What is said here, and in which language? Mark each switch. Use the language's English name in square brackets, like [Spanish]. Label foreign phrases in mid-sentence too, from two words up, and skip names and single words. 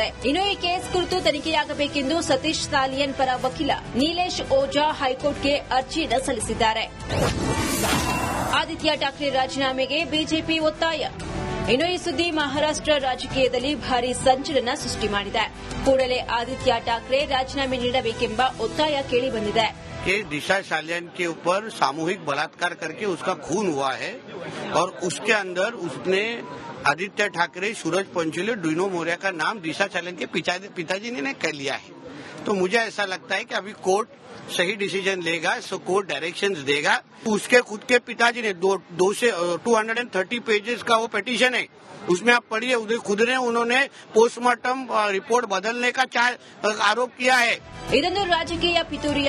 [Kannada] ಇನ್ನು ಈ ಕೇಸ್ ಕುರಿತು ತನಿಖೆಯಾಗಬೇಕೆಂದು ಸತೀಶ್ ಸಾಲಿಯನ್ ಪರ ವಕೀಲ ನೀಲೇಶ್ ಓಜಾ ಹೈಕೋರ್ಟ್ಗೆ ಅರ್ಜಿಯನ್ನು ಸಲ್ಲಿಸಿದ್ದಾರೆ। ಆದಿತ್ಯ ಠಾಕ್ರೆ ರಾಜೀನಾಮೆಗೆ ಬಿಜೆಪಿ ಒತ್ತಾಯ। ಇನ್ನು ಈ ಸುದ್ದಿ ಮಹಾರಾಷ್ಟ್ರ ರಾಜಕೀಯದಲ್ಲಿ ಭಾರೀ ಸಂಚಲನ ಸೃಷ್ಟಿ ಮಾಡಿದೆ। ಕೂಡಲೇ ಆದಿತ್ಯ ಠಾಕ್ರೆ ರಾಜೀನಾಮೆ ನೀಡಬೇಕೆಂಬ ಒತ್ತಾಯ ಕೇಳಿಬಂದಿದೆ। [Hindi] कि दिशा सालियान के ऊपर सामूहिक बलात्कार करके उसका खून हुआ है और उसके अंदर उसने आदित्य ठाकरे, सूरज पंचोली, डुइनो मोरिया का नाम दिशा सालियान के पिताजी ने कर लिया है। तो मुझे ऐसा लगता है कि अभी कोर्ट सही डिसीजन लेगा, सो [English] court directions [Hindi] देगा। उसके खुद के पिताजी ने 230 पेजेस का वो पिटीशन है, उसमें आप पढ़िए, उन्होंने [English] postmortem report [Hindi] बदलने का आरोप किया है। [Kannada] ಇದೊಂದು ರಾಜಕೀಯ ಪಿತೂರಿ